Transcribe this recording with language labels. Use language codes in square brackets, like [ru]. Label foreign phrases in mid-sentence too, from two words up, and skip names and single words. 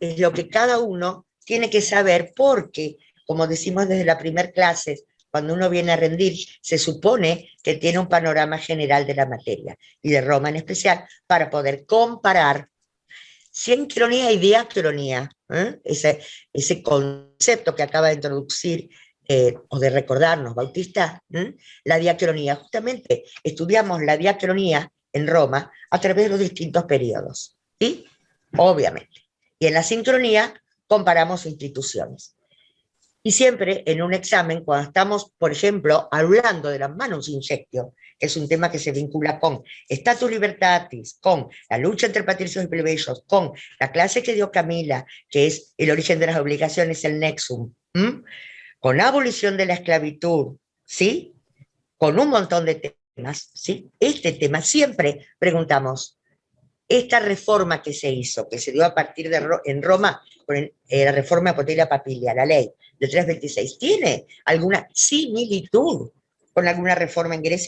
[es] es lo que cada uno tiene que saber porque, como decimos desde la primera clase, cuando uno viene a rendir, se supone que tiene un panorama general de la materia, y de Roma en especial, para poder comparar sincronía y diacronía, ese concepto que acaba de introducir o de recordarnos Bautista, la diacronía. Justamente estudiamos la diacronía en Roma a través de los distintos periodos, ¿sí? Obviamente. Y en la sincronía comparamos instituciones. Y siempre en un examen, cuando estamos, por ejemplo, hablando de la manus injectio, que es un tema que se vincula con [la] status libertatis, [es] con la lucha entre patricios y plebeyos, con la clase que dio Camila, que es el origen de las obligaciones, el nexum, con la abolición de la esclavitud, ¿sí? Con un montón de temas, ¿sí? Este tema siempre preguntamos, esta reforma que se hizo, que se dio a partir de en Roma, con la reforma Poteria Papilia, la ley de 326, ¿tiene alguna similitud con alguna reforma en Grecia?